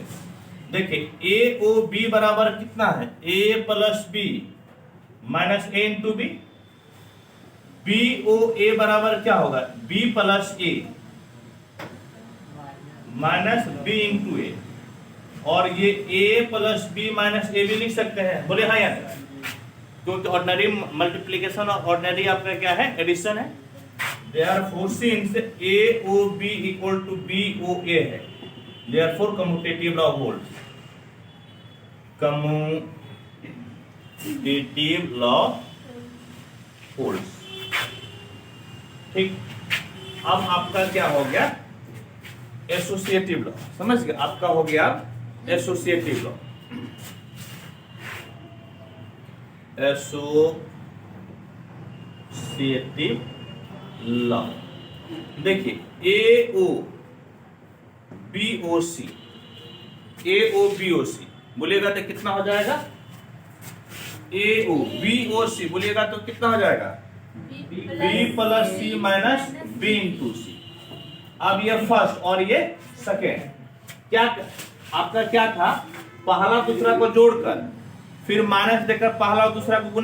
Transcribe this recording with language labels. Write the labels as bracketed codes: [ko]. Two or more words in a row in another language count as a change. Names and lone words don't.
[hi] देखिए A O B बराबर कितना है, A प्लस B माइनस A इंटू B, B O A बराबर क्या होगा, B प्लस A माइनस B इंटू A, और ये A प्लस B माइनस A भी लिख सकते हैं, बोले हाँ या नहीं, क्योंकि [en] ordinary multiplication [hi] और ऑर्डिनरी आपका क्या है, एडिशन है। [en] therefore since A O B equal to B O A है, therefore commutative law holds, commutative law holds, [hi] ठीक। अब आपका क्या हो गया, [en] associative law, [hi] समझ गए, आपका हो गया [en] associative law. associative law [hi] देखिए A O B O C, A O B O C बोलिएगा तो कितना हो जाएगा, A O B O C बोलिएगा तो कितना हो जाएगा, B प्लस C माइनस B इंटू C। अब ये फर्स्ट और ये सेकेंड, क्या आपका क्या था, पहला दूसरा को जोड़कर फिर माइनस देकर पहला और दूसरा को